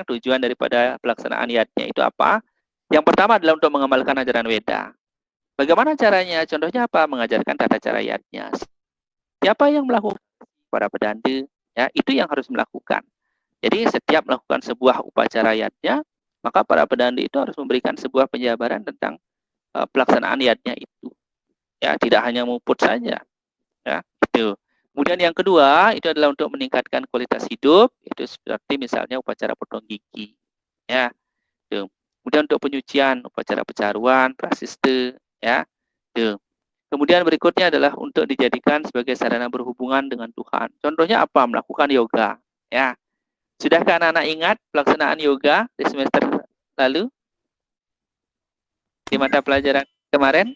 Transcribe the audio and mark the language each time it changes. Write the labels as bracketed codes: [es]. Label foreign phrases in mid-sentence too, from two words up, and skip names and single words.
[id] Tujuan daripada pelaksanaan yatnya itu apa? Yang pertama adalah untuk mengamalkan ajaran Weda. Bagaimana caranya? Contohnya apa? Mengajarkan tata cara yatnya. Siapa yang melakukan? Para pedanda. Ya, itu yang harus melakukan. Jadi setiap melakukan sebuah upacara yatnya, maka para pedanda itu harus memberikan sebuah penjabaran tentang pelaksanaan yatnya itu. Ya, tidak hanya muput saja. Ya, itu. Kemudian yang kedua itu adalah untuk meningkatkan kualitas hidup, itu seperti misalnya upacara potong gigi. Ya, itu. Kemudian untuk penyucian, upacara pecaruan, prasiste, ya. Itu. Kemudian berikutnya adalah untuk dijadikan sebagai sarana berhubungan dengan Tuhan. Contohnya apa? Melakukan yoga, ya. Sudahkah anak-anak ingat pelaksanaan yoga di semester lalu? Di mata pelajaran kemarin?